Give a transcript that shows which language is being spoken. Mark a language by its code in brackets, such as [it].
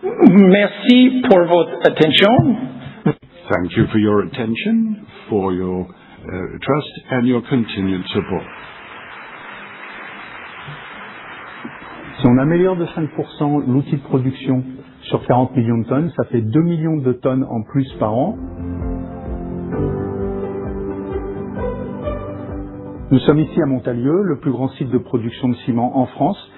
[fr] Merci pour votre attention. [en] Thank you for your attention, for your trust, and your continued support. [fr] Si on améliore de 5% l'outil de production sur 40 millions de tonnes, ça fait 2 millions de tonnes en plus par an. Nous sommes ici à Montalieu, le plus grand site de production de ciment en France.